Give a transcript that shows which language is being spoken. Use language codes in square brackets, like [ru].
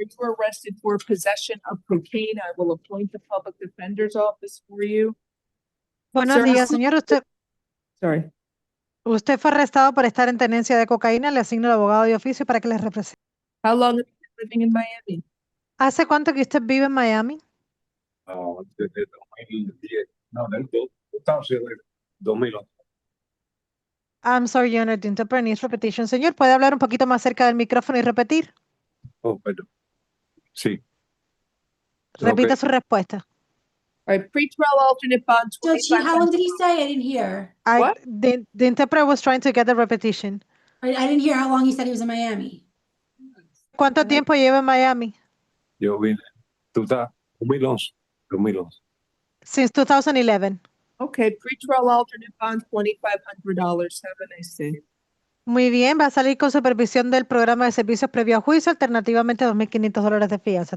[en] You were arrested for possession of cocaine. I will appoint the public defender's office for you. [es] Buenos [en] Sir, [es] días, señor. [en] Sorry. [es] Usted fue arrestado por estar en tenencia de cocaína. Le asigno el abogado de oficio para que le represente. [en] How long have you been living in Miami? [es] ¿Hace cuánto que usted vive en Miami? Desde 2010. No, del 2011. [en] I'm sorry, Your Honor, the interpreter needs repetition. [es] Señor, ¿puede hablar un poquito más cerca del micrófono y repetir? Oh, perdón. Sí. Repita [en] Ok. [es] su respuesta. [en] All right, pre-trial alternate bond. Judge, how long did he say? I didn't hear. What? The interpreter was trying to get the repetition. I didn't hear how long he said he was in Miami. [es] ¿Cuánto tiempo lleva en Miami? Yo vine. 2011. 2011. [en] Since 2011. Okay, pre-trial alternate bond, $2,500. Have a nice day. [es] Muy bien, va a salir con supervisión del programa de servicios previo a juicio, alternativamente $2,500 de fianza.